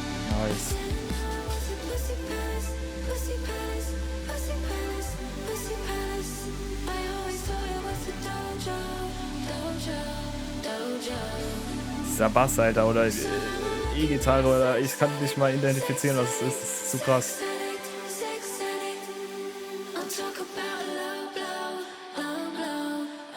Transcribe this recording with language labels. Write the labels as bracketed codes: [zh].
[en] Nice. Pussy palace, pussy palace, pussy palace, pussy palace. I always thought it was a dojo, dojo, dojo. [de] Dieser Bass, Alter, oder E-Gitarre, oder ich kann nicht mal identifizieren, was es ist. Das ist zu krass. [en] Sex addict, sex addict. I'll talk about low blow, oh no.